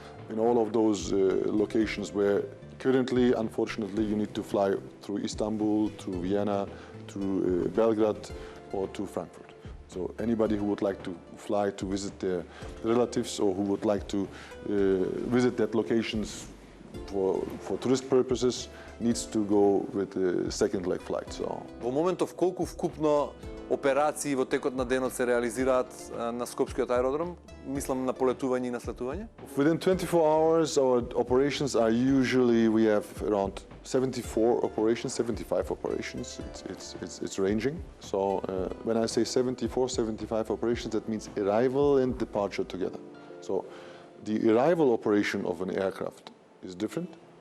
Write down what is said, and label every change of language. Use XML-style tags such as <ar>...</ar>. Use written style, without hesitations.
<en>In all of those locations where currently, unfortunately, you need to fly through Istanbul, through Vienna, through Belgrade, or to Frankfurt. So anybody who would like to fly to visit their relatives or who would like to visit that locations for tourist purposes needs to go with a second leg flight. So.</en> <mk>Во моментов колку вкупно операции во текот на денот се реализираат на Скопскиот аеродром? Мислам на полетување и на слетување?</mk> <en>Within 24 hours our operations are usually, we have around 74 operations, 75 operations. It's ranging. So when I say 74, 75 operations, that means arrival and departure together. So the arrival operation of an aircraft is different.</en>